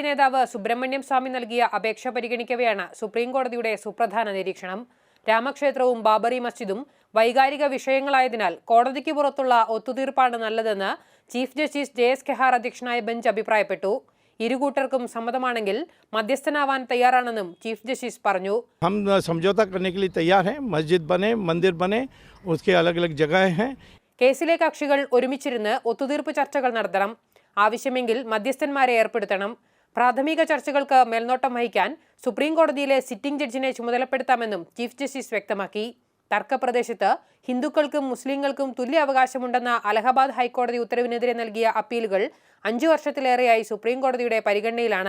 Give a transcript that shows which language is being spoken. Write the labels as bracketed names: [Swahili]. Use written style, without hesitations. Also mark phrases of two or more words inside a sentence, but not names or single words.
[Malayalam] നേതാവ് സുബ്രഹ്മണ്യം സ്വാമി നൽകിയ അപേക്ഷ പരിഗണിക്കവെയാണ് സുപ്രീംകോടതിയുടെ സുപ്രധാന നിരീക്ഷണം. രാമക്ഷേത്രവും ബാബറി മസ്ജിദും വൈകാരിക വിഷയങ്ങളായതിനാൽ കോടതിക്ക് പുറത്തുള്ള ഒത്തുതീർപ്പാണ് നല്ലതെന്ന് ചീഫ് ജസ്റ്റിസ് JS ഖെഹാർ അധ്യക്ഷനായ ബെഞ്ച് അഭിപ്രായപ്പെട്ടു. ഇരുകൂട്ടർക്കും സമ്മതമാണെങ്കിൽ മധ്യസ്ഥനാവാൻ തയ്യാറാണെന്നും ചീഫ് ജസ്റ്റിസ് പറഞ്ഞു. [Hindi] हम समझौता करने के लिए तैयार हैं. मस्जिद बने, मंदिर बने, उसके अलग-अलग जगहें हैं. [Malayalam] കേസിലെ കക്ഷികൾ ഒരുമിച്ചിരുന്ന് ഒത്തുതീർപ്പ് ചർച്ചകൾ നടത്തണം. ആവശ്യമെങ്കിൽ മധ്യസ്ഥന്മാരെ ഏർപ്പെടുത്തണം. പ്രാഥമിക ചർച്ചകൾക്ക് മേൽനോട്ടം വഹിക്കാൻ സുപ്രീം കോടതിയിലെ സിറ്റിംഗ് ജഡ്ജിനെ ചുമതലപ്പെടുത്താമെന്നും ചീഫ് ജസ്റ്റിസ് വ്യക്തമാക്കി. തർക്കപ്രദേശത്ത് ഹിന്ദുക്കൾക്കും മുസ്ലിങ്ങൾക്കും തുല്യ അവകാശമുണ്ടെന്ന അലഹബാദ് ഹൈക്കോടതി ഉത്തരവിനെതിരെ നൽകിയ അപ്പീലുകൾ 5 വർഷത്തിലേറെയായി സുപ്രീം കോടതിയുടെ പരിഗണനയിലാണ്.